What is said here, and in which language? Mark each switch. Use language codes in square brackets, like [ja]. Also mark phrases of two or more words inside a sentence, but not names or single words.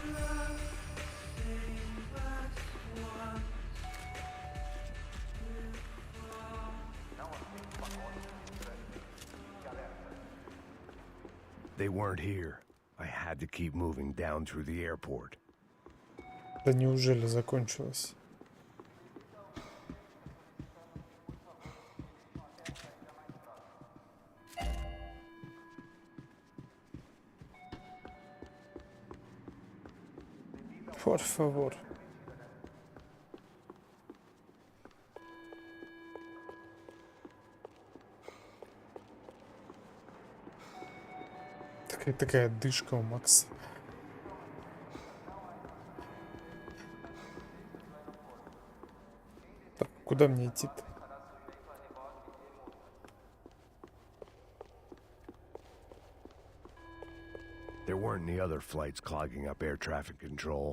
[en] They weren't here. I had to keep moving down through the airport. [ru] Да неужели закончилось? [es] Por favor. [ru] Такая дышка у Макса. Так, куда мне идти-то? [en] There weren't any other flights clogging up air traffic control.